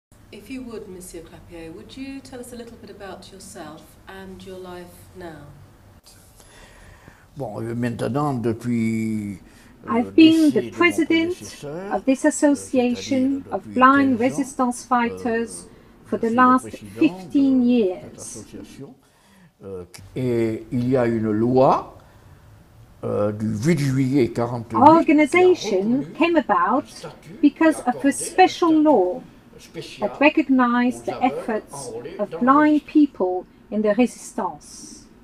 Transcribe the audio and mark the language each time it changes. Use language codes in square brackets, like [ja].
[en] If you would, Monsieur Clapier, would you tell us a little bit about yourself and your life now? [fr] Bon, maintenant, depuis [en] I've been the president of this association of blind resistance fighters for the last 15 years. [fr] Et il y a une loi du 8 juillet 48. [en] Our organization came about because of a special law that recognized the efforts of blind people in the resistance.